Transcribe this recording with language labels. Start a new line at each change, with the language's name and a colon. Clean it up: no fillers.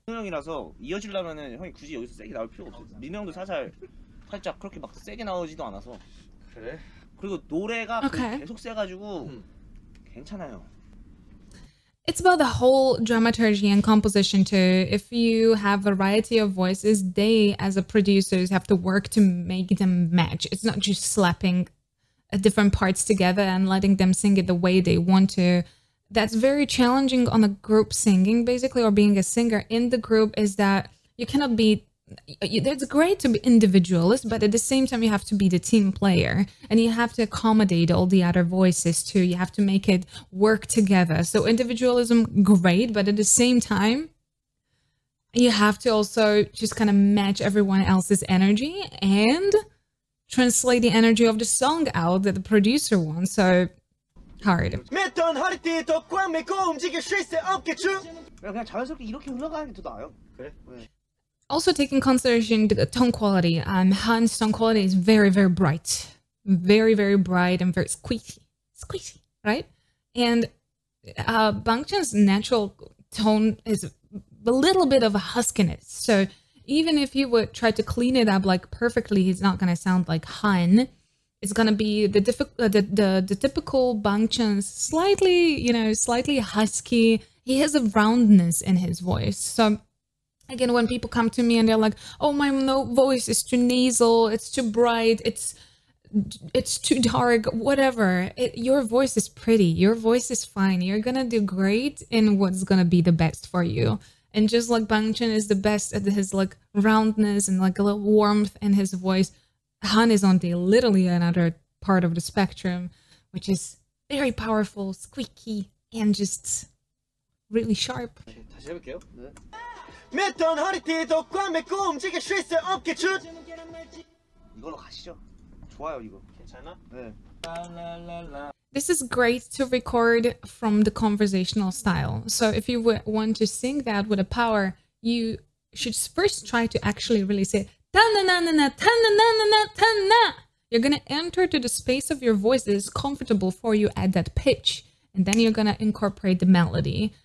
Korean: 형이라서 이어지려면은 형이 굳이 여기서 세게 나올 필요가 없어요. 민호 형도 살짝 그렇게 막 세게 나오지도 않아서. 그래? 그리고 노래가
English: Okay.
Korean: 계속 세가지고 괜찮아요.
English: It's about the whole dramaturgy and composition too. If you have variety of voices, they as a producers have to work to make them match. It's not just slapping different parts together and letting them sing it the way they want to. That's very challenging on a group singing, basically, or being a singer in the group, is that you cannot be, it's great to be individualist, but at the same time, you have to be the team player and you have to accommodate all the other voices too. You have to make it work together. So individualism, great, but at the same time, you have to also just kind of match everyone else's energy and translate the energy of the song out that the producer wants. So hard.
Korean: 맷던 허리띠도 꽉 메고 움직여 쉴 새 없겠죠. 그냥 자연스럽게 이렇게 흘러가는 게 더 나아요. 그래?
English: Also taking consideration the tone quality, Han's tone quality is very, very bright. Very, very bright and very squeaky. Squeaky, right? And Bangchan's natural tone is a little bit of a huskiness. So even if he would try to clean it up like perfectly, he's not gonna sound like Han. It's gonna be the typical Bangchan's slightly husky. He has a roundness in his voice. So again, when people come to me and they're like, "Oh, my voice is too nasal, it's too bright, it's too dark, whatever," your voice is pretty. Your voice is fine. You're gonna do great in what's gonna be the best for you. And just like Bangchan is the best at his like roundness and like a little warmth in his voice, Han is on the literally another part of the spectrum, which is very powerful, squeaky, and just really sharp.
Korean: 다시 해볼게요. 네. 맷던 허리띠도 꽉 메고 움직여 쉴 새 없겠죠. 이걸로 가시죠. 좋아요 이거. 괜찮아? 네.
English: This is great to record from the conversational style. So if you want to sing that with a power, you should first try to actually really say ta-na-na-na-na, ta-na-na-na-na, ta-na. You're gonna enter to the space of your voice that is comfortable for you at that pitch, and then you're gonna incorporate the melody.